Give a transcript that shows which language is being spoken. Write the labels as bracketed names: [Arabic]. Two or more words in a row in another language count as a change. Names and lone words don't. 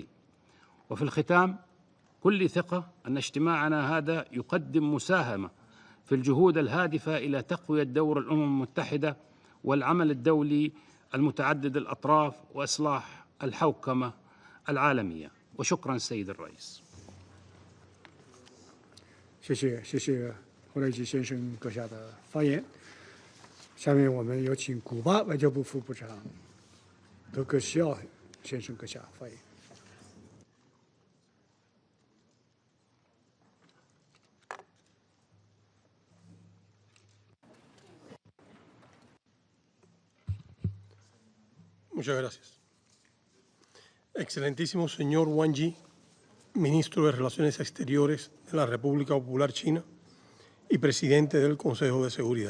[Arabic] وفي الختام، كل ثقة أن اجتماعنا هذا يقدم مساهمة في الجهود الهادفة إلى تقوية دور الأمم المتحدة والعمل الدولي المتعدد الأطراف وإصلاح الحوكمة العالمية. وشكرا سيد الرئيس. [Chinese] 谢谢胡雷吉先生阁下的发言。下面我们有请古巴外交部副部长德格西奥先生阁下发言。 [Spanish] Muchas gracias. Excelentísimo señor Wang Yi, ministro de Relaciones Exteriores de la República Popular China y presidente del Consejo de Seguridad.